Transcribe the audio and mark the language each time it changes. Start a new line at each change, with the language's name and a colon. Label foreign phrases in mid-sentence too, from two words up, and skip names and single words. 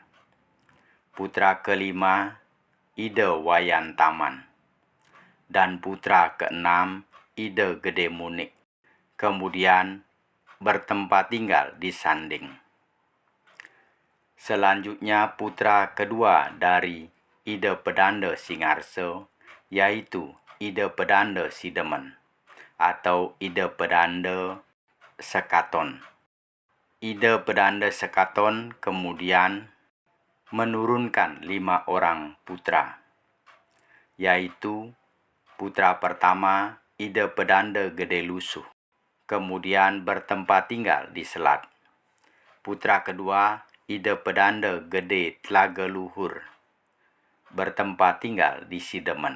Indonesian: Putra kelima Ida Wayan Taman, dan putra keenam Ida Gede Munik, kemudian bertempat tinggal di Sanding. Selanjutnya putra kedua dari Ida Pedanda Singarso, yaitu Ida Pedanda Sidemen atau Ida Pedanda Sekaton. Ida Pedanda Sekaton kemudian menurunkan 5 orang putra, yaitu putra pertama Ida Pedanda Gede Lusuh, kemudian bertempat tinggal di Selat. Putra kedua Ida Pedanda Gede Tlaga Luhur, bertempat tinggal di Sidemen.